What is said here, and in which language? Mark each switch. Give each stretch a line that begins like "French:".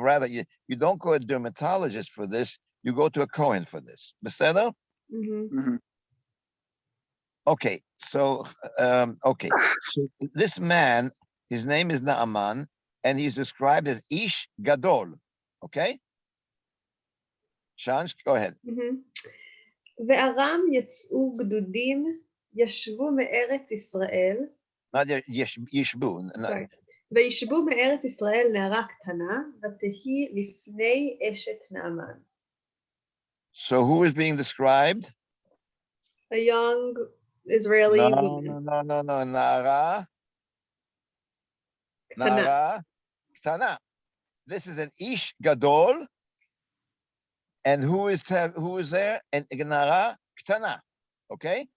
English: Rather, you don't go to a dermatologist for this; you go to a Kohen for this. Beseda? Okay, so so this man, his name is Naaman, and he's described as Ish Gadol. Okay, Shans, go ahead.
Hebrew: וארם יצאו גדודים, ישבו מארץ ישראל. ישבו. וישבו מארץ ישראל נערה קטנה, ותהי לפני אשת נעמן.
English: So who is being described? A young Israeli woman. No. Nara. Ktana. This is an Ish Gadol. And who is there? And Nara Ktana. Okay?